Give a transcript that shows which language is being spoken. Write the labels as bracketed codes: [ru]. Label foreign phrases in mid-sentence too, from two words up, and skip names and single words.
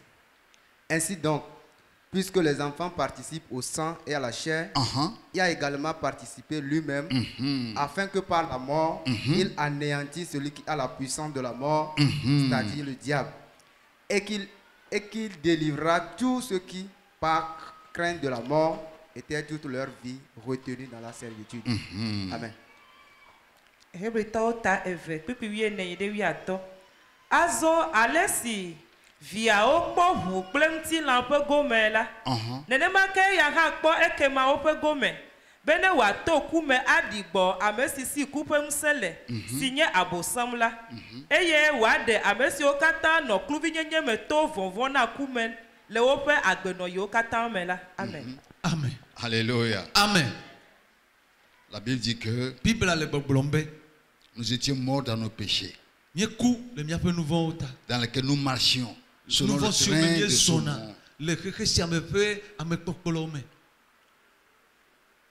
[fr] Ainsi donc, puisque les enfants participent au sang et à la chair, il a également participé lui-même, afin que par la mort, il anéantisse celui qui a la puissance de la mort, c'est-à-dire le diable, et qu'il délivrera tous ceux qui, par crainte de la mort, étaient toute leur vie retenus dans la servitude. Amen. [ee] Azo alesi viawo kpɔ ʋu kple ŋutilã ƒe gome la. Nenema ke ya hã kpɔ ekemawo ƒe gome be ne wòato ku me aɖi gbɔ ame si si ku ƒe ŋusẽ le si nye Abosam la eye wòaɖe ame siwo katã nɔ kluvinyenye me to vɔvɔ̃ na ku me le woƒe agbenɔyiwo katã me la. Amen. [fr] Amen. Alléluia. Amen. La Bible dit que nous étions morts dans nos péchés, dans lesquels nous marchions selon le train de ce monde.